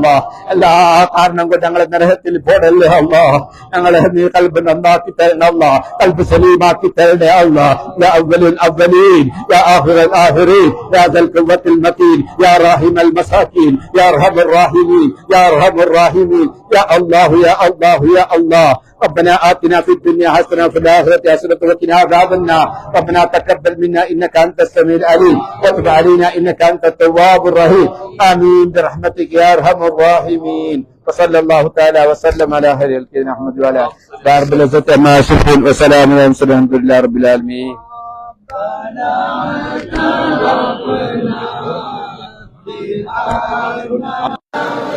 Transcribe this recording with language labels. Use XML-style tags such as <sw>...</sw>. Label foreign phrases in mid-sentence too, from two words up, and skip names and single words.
<ml>എല്ലാ കാരണം കൊണ്ട് ഞങ്ങളെ നരകത്തിൽ പോടല്ലേ അല്ലാ, ഞങ്ങളെ നീ കൽബ് നന്നാക്കി തരണമല്ല, കൽബ് സലീമാക്കി തരണേ അല്ലാ.</ml> <ar>يا أول الأولين يا آخر الآخرين يا ذا القوة المتين يا رحيم المساكين يا أرحم الراحمين يا أرحم الراحمين يا الله يا الله يا الله. ربنا آتنا في الدنيا حسنة وفي الآخرة حسنة وقنا عذاب النار. ربنا تقبل منا إنك أنت السميع العليم وتب علينا إنك أنت التواب الرحيم. آمين برحمتك يا أرحم الراحمين. وصلى الله تعالى وسلم على خير خلقه محمد وعلى آله رب العزة عما يصفون وسلام على المرسلين الحمد لله رب العالمين.</ar>